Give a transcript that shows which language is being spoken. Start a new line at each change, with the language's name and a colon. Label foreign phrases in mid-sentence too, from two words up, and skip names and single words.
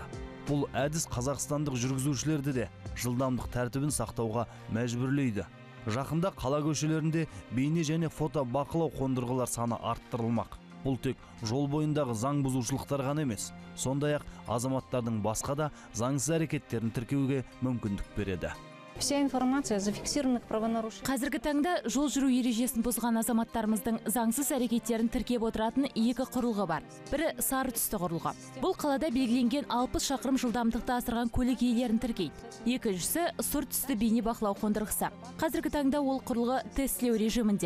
Kazakh: Бұл әдіс қазақстандық жүргізушілерді де жылдамдық тәртібін сақтауға мәжбүрлейді. Жақында қала көшелерінде бейне және фото бақылау қондырғылар саны арттырылмақ. Бұл тек жол бойындағы заң бұзушылықтар ғана емес, сондай-ақ азаматтардың басқа да заңсыз әрекеттерін тіркеуге мүмкіндік береді.
Russian: Вся информация о зафиксированных правонарушениях.
Kazakh: Қазіргі таңда жол жүру ережесін бұзған азаматтарымыздың заңсыз әрекеттерін тіркеп отыратын екі құрылғы бар. Бірі сары түсті құрылғы. Бұл қалада белгіленген 60 шақырым жылдамдықты асырған көлік иелерін тіркейді. Екіншісі сұр түсті бейне бақылау қондырғысы. Қазіргі таңда ол құрылғы тестілеу режимінде.